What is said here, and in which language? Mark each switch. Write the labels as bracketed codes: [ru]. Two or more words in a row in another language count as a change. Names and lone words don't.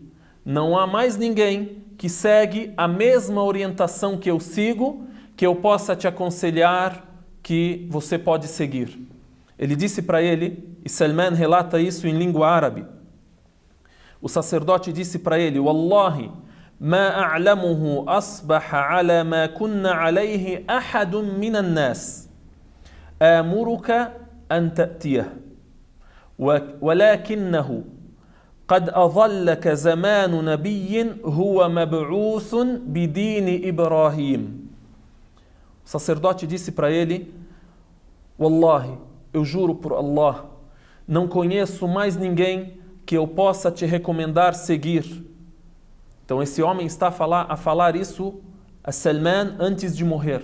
[pt] Não há mais ninguém que segue a mesma orientação que eu sigo, que eu possa te aconselhar que você pode seguir. Ele disse para ele, e Salman relata isso em língua árabe. O sacerdote disse para ele: [ar] والله ما أعلمه أصبح على ما كنا عليه أحد من الناس. Amuruka أن تأتيه ولكنه قد أظلك زمان نبي هو مبعوث بدين إبراهيم. [pt] O sacerdote disse para ele: Wallahi, eu juro por Allah, não conheço mais ninguém que eu possa te recomendar seguir. Então esse homem está a falar isso a Salman antes de morrer.